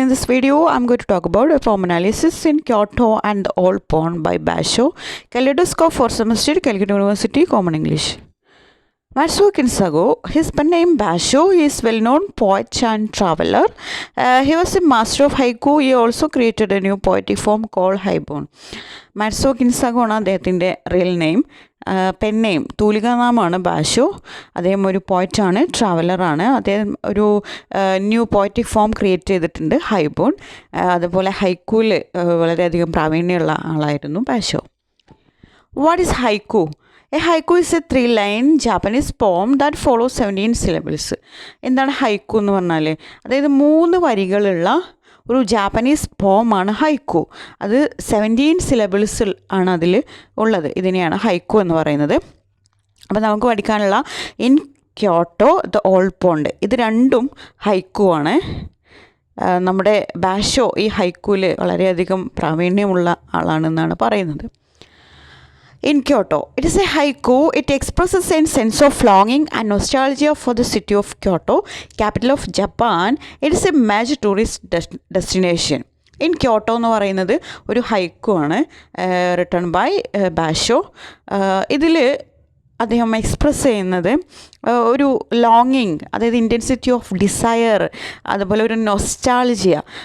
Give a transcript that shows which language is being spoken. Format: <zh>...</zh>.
<en>In this video, I'm going to talk about a poem analysis in Kyoto and the Old Pond by Basho, Kaleidoscope for semester, Calcutta University, Common English. Matsuo Kinsago, his pen name Basho, he is well-known poet and traveler. He was a master of haiku. He also created a new poetic form called haibon.</en> <ml>മാറ്റ്സോ കിൻസാഗോ ആണ് അദ്ദേഹത്തിൻ്റെ real name. Pen name തൂലികാനാമമാണ് ബാഷോ. അദ്ദേഹം ഒരു പോയറ്റാണ്, ട്രാവലറാണ്. അദ്ദേഹം ഒരു new poetic form create ചെയ്തിട്ടുണ്ട്, ഹൈബോൺ. അതുപോലെ ഹൈക്കൂവിൽ വളരെയധികം പ്രാവീണ്യമുള്ള ആളായിരുന്നു ബാഷോ.</ml> <en>What is haiku? A haiku is a 3-line Japanese poem that follow 17 syllables.</en> <ml>എന്താണ് ഹൈക്കു എന്ന് പറഞ്ഞാൽ? അതായത് 3 വരികളുള്ള ഒരു ജാപ്പനീസ് പോമാണ് ഹൈക്കു. അത് 17 syllables ആണ് അതിൽ ഉള്ളത്. ഇതിനെയാണ് ഹൈക്കു എന്ന് പറയുന്നത്. അപ്പോൾ നമുക്ക് പഠിക്കാനുള്ള in Kyoto the old pond, ഇത് രണ്ടും ഹൈക്കു ആണ്. നമ്മുടെ ബാഷോ ഈ ഹൈക്കുവിൽ വളരെയധികം പ്രാവീണ്യമുള്ള ആളാണെന്നാണ് പറയുന്നത്.</ml> <en>In Kyoto, it is a haiku. It expresses a sense of longing and nostalgia for the city of Kyoto, capital of Japan. It is a major tourist destination.</en> <ml>In Kyoto എന്ന് പറയുന്നത് ഒരു ഹൈക്കു ആണ്,</ml> <en>Written by Basho.</en> <ml>ഇതിൽ അദ്ദേഹം express ചെയ്യുന്നത് ഒരു ലോങ്ങിങ്, അതായത്</ml> <en>intensity of desire,</en> <ml>അതുപോലെ ഒരു നൊസ്റ്റാൾജിയ.</ml>